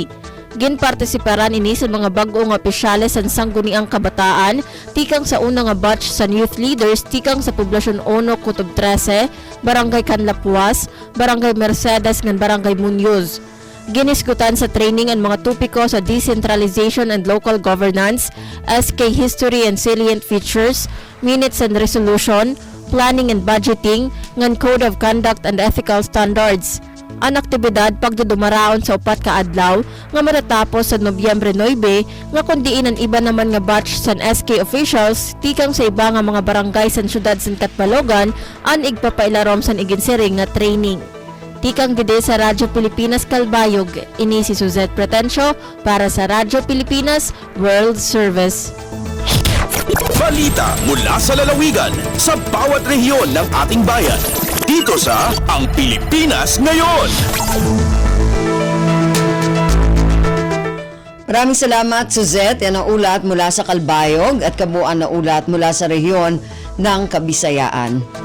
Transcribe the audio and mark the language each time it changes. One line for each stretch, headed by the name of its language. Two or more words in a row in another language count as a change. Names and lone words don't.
Waray: Ginpartisiparan ini sa mga bag-ong opisyales sa sangguniang kabataan, tikang sa unang nga batch sa
English: youth leaders,
Waray: tikang sa Poblasyon 1, Kutob 13, Barangay Canlapuas, Barangay Mercedes, ng Barangay Muñoz. Giniskutan sa training ang mga tupiko sa
English: decentralization and local governance, SK history and salient features, minutes and resolution, planning and budgeting,
Waray: ngan
English: code of conduct and ethical standards.
Waray: Ang aktibidad pagdudumaraon sa upat ka adlaw nga matatapos sa Nobyembre 9 nga kundiin ang iba naman nga batch sa
English: SK officials
Waray: tikang sa iba nga mga barangay sa siyudad sa Catbalogan ang igpapailarom sa iginsiring nga training. Tikang gide sa Radyo Pilipinas Calbayog, ini si Suzette Pretencio para sa Radyo Pilipinas World Service.
Filipino: Balita mula sa lalawigan sa bawat rehiyon ng ating bayan. Dito sa Ang Pilipinas Ngayon. Maraming salamat, Suzette. Yan ang ulat mula sa Calbayog at kabuuan na ulat mula sa rehiyon ng Kabisayaan.